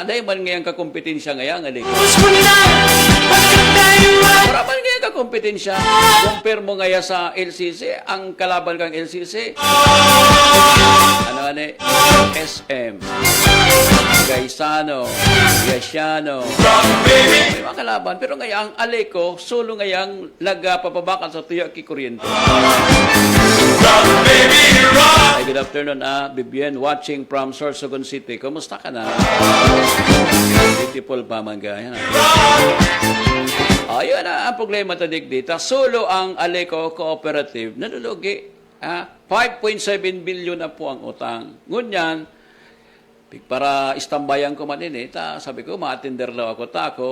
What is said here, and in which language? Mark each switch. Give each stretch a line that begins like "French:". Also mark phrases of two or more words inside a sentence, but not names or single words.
Bikol: Dahil man ngayang kakompetensya ngayang Aleco. Para man ngayang kakompetensya, compare mo ngaya sa LCC, ang kalaban kang LCC, SM, Gaisano, Yasiano, may mga kalaban. Pero ngayang Aleco, solo ngayang nagpapabakan sa tuya kikuryente. Ay,
English: good afternoon, Bibian, watching from Sorsogon City.
Bikol: Kumusta ka na? Beautiful pa man ka. Ayun na, ang problema tadig dito. Solo ang Aleco Cooperative. Nalulugi. 5.7 billion na po ang utang. Ngunyan, para istambayan ko man sabi ko, ma-attender daw ako.